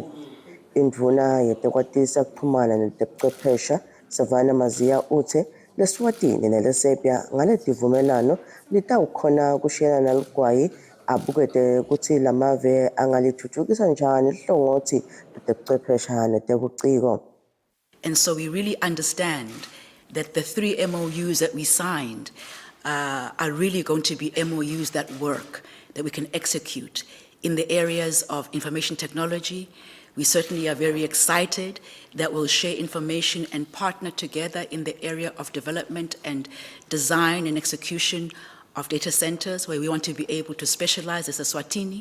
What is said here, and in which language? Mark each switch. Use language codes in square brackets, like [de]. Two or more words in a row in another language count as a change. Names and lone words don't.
[ss] Indvuna yetekwatisa kuchumana netekuchwephesha Savannah Mazia uthe leSwatini neleSerbia ngale divumelano litawukhona kushiyana naligwayi abukete kutsi lamave angalithuthukisa njani lihlangothi letebuchwephesha netebuciko. [en] And so we really understand that the 3 MOUs that we signed are really going to be MOUs that work, that we can execute in the areas of information technology. We certainly are very excited that we'll share information and partner together in the area of development and design and execution of data centers, where we want to be able to specialize as Eswatini.